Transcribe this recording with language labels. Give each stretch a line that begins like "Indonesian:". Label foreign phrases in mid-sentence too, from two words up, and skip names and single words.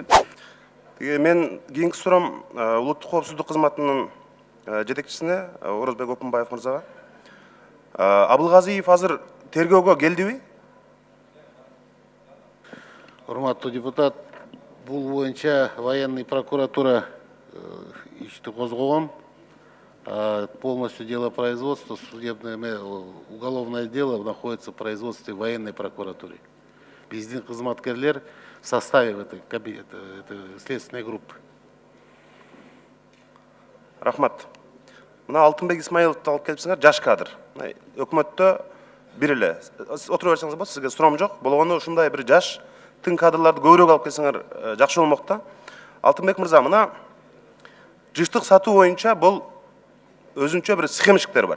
Kyrgyz: Мен кийинки суроом улуттук коопсуздук кызматынын жетекчисине Орозбек Опунбаев мырзага. Абылгазиев азыр тергөөгө келдиби? Урматтуу депутат, бул боюнча
Russian: военный прокуратура
Kyrgyz: ишти козгогон.
Russian: Полностью дело производства, судебное, уголовное дело находится в производстве военной прокуратуры.
Kyrgyz: Биздин кызматкерлер
Russian: в составе этой следственной группы.
Kyrgyz: Рахмат. Мына Алтынбек Исмаиловду алып келипсиңер, жаш кадр. Өкмөттө бир эле. Отура берсеңиз болот, сизге суроом жок. Болгону ушундай бир жаш тың кадрларды көбүрөөк алып келсеңер жакшы болмок да. Алтынбек мырза, мына жыштык сатуу боюнча бул өзүнчө бир схемщиктер бар.